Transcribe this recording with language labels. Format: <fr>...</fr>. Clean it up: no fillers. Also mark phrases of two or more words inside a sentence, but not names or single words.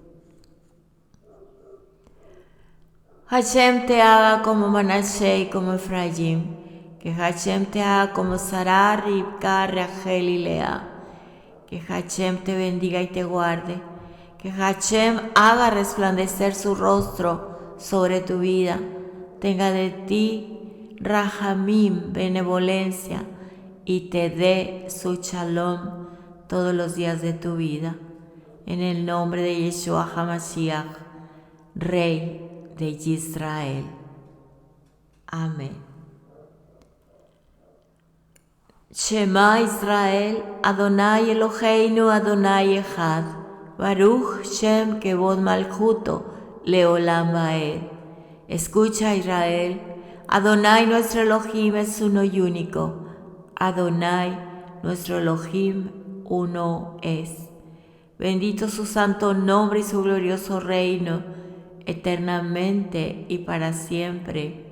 <es>Hashem te haga como Manashe y como Efraín, que Hashem te haga como Sará, Ribka, Rachel y Lea, que Hashem te bendiga y te guarde, que Hashem haga resplandecer su rostro sobre tu vida, tenga de ti Rahamim, benevolencia, y te dé su shalom todos los días de tu vida. En el nombre de Yeshua HaMashiach, Rey de Israel. Amén.</es> <he>שמע ישראל אדני אלהינו אדני אחד ברוך שם כבוד מלכותו לעולם ועד.</he> <es>Escucha, Israel, Adonai nuestro Elohim es uno y único. Adonai nuestro Elohim uno es. Bendito su santo nombre y su glorioso reino, eternamente y para siempre.</es>